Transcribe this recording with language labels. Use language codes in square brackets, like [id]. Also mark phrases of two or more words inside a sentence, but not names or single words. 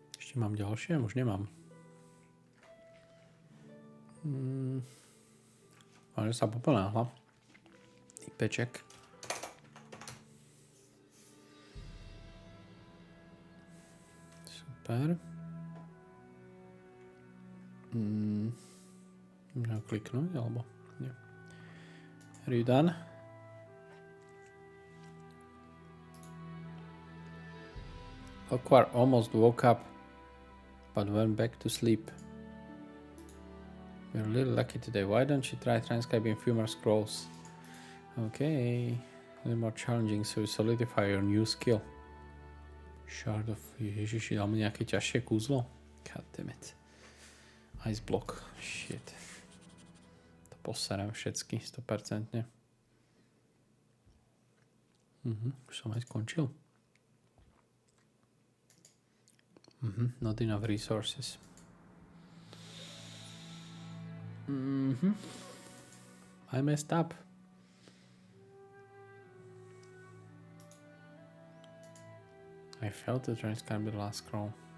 [sk] Ešte mám ďalšie? Už nemám. Ale sa poponáhla. Typeček. Super. Môžem kliknúť, alebo nie. [en] Are you done? Aquar almost woke up, but went back to sleep. We're a little lucky today. Why don't you try transcribing a few more scrolls? Okay. A little more challenging, so you solidify your new skill. Shard of... [sk] Ježiši, dal mi nejaké ťažšie kúzlo? [en] God damn it. Ice block. Shit. [sk] To poserem všetky, 100%. Už som aj skončil. [en] Not enough resources. I messed up. I failed to transcribe the last scroll.